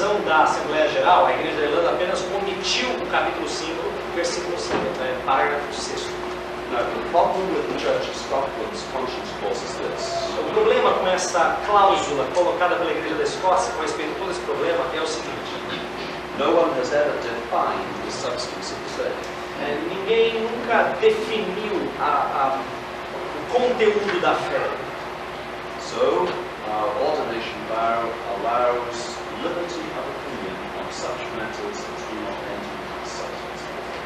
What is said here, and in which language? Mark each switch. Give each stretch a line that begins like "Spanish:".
Portuguese: decisão da Assembleia Geral, a Igreja da Irlanda apenas omitiu o capítulo 5, versículo 5, parágrafo 6.
English: Now, the problem with the Church of Scotland's conscience clause is this.
Portuguese: O problema com essa cláusula colocada pela Igreja da Escócia com respeito a todo esse problema é o seguinte:
English: No one has ever defined the substance of the faith.
Portuguese: Ninguém nunca definiu o conteúdo da fé.
English: So, our ordination vow allows liberty of opinion on such matters as do not enter into substance.